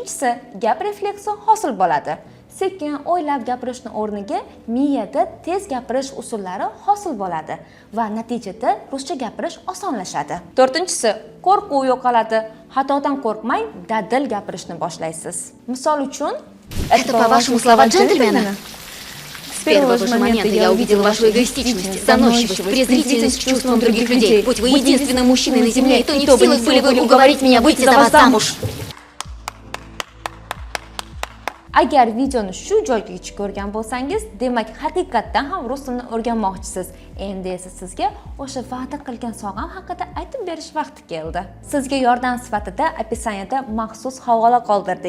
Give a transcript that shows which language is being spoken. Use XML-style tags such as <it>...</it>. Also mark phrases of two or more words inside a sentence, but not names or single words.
<uz>Uchinchisi, gap refleksi hosil bo'ladi. sekin o'ylab gapirishni o'rniga miyada tez gapirish usullari hosil bo'ladi va natijada ruscha gapirish osonlashadi. 4-si, qo'rquv yo'qoladi. Xatodan qo'rqmay, dadil gapirishni boshlaysiz. Misol uchun,</uz> <ru>Это, по-вашему, слова джентльмена? С первого же момента я увидела вашу эгоистичность, заносчивость, презрительность к чувствам других людей. Будь вы единственным мужчиной на земле, то не в силах были вы уговорить меня выйти за вас замуж.</ru> <uz>Agar videoni shu joygacha ko'rgan bo'lsangiz, demak haqiqatdan ham rus tilini o'rganmoqchisiz. Endi esa sizga o'sha va'da qilgan sog'am haqida aytib berish vaqti keldi. Sizga yordam sifatida opisaniyada maxsus havola qoldirdik.</uz>